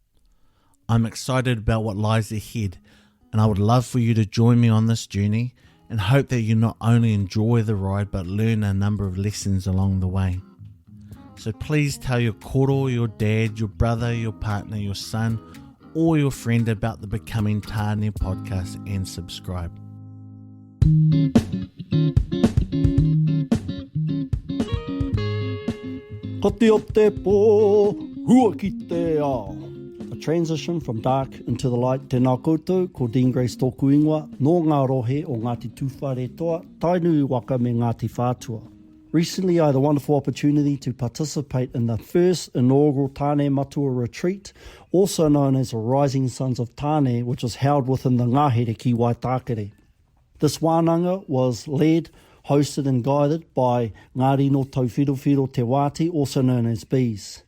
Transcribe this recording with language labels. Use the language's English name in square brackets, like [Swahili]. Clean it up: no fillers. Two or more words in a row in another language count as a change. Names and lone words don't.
[English] I'm excited about what lies ahead and I would love for you to join me on this journey and hope that you not only enjoy the ride but learn a number of lessons along the way. So please tell your koro, your dad, your brother, your partner, your son or your friend about the Becoming Tāne podcast and subscribe. [Māori] Ko te o te pō, hua ki te ao. [English] A transition from dark into the light. [Māori] Tēnā koutou, ko Dean Grace tōku ingoa, nō ngā rohe o Ngāti Tūwhare toa, tainui waka me Ngāti Whātua. [English] Recently, I had the wonderful opportunity to participate in the first inaugural Tāne Matua retreat, also known as the Rising Sons of Tāne, which was held within the Ngāhere ki Waitakere. This wānanga was led, hosted and guided by Ngā Rino Tauwhirawhiro Te Wāti, also known as Bees.